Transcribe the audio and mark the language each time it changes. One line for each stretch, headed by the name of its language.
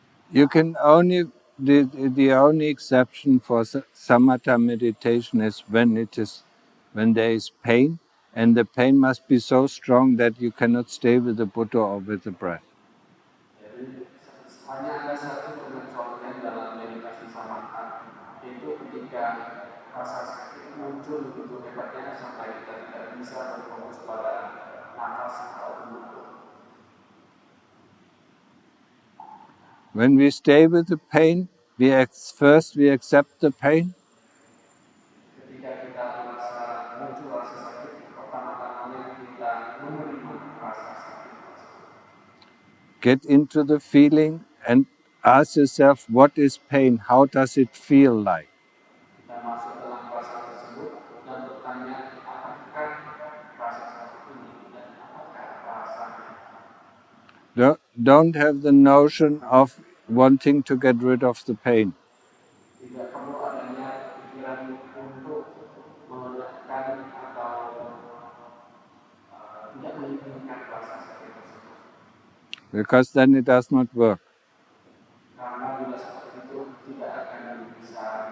English: You can only the only exception for samatha meditation is when there is pain, and the pain must be so strong that you cannot stay with the Buddha or with the breath.
Indonesian: Jadi hanya ada satu pengecualian dalam meditasi samatha, itu ketika rasa sakit muncul begitu hebatnya sampai kita tidak bisa berfokus pada nafas atau tubuh.
English: When we stay with the pain, first we accept the pain.
Indonesian: Ketika kita merasa muncul rasa sakit, pertama-tama kita menerima rasa sakit tersebut.
English: Get into the feeling and ask yourself, what is pain? How does it feel like?
Indonesian: Kita masuk dalam rasa tersebut dan bertanya apakah rasa sakit ini dan apakah rasanya.
English: Don't have the notion of wanting to get rid of the pain.
Indonesian: Tidak perlu adanya pikiran untuk menekan atau tidak menginginkan rasa sakit tersebut.
English: Because then it does not work.
Indonesian: Karena bila seperti itu tidak akan bisa.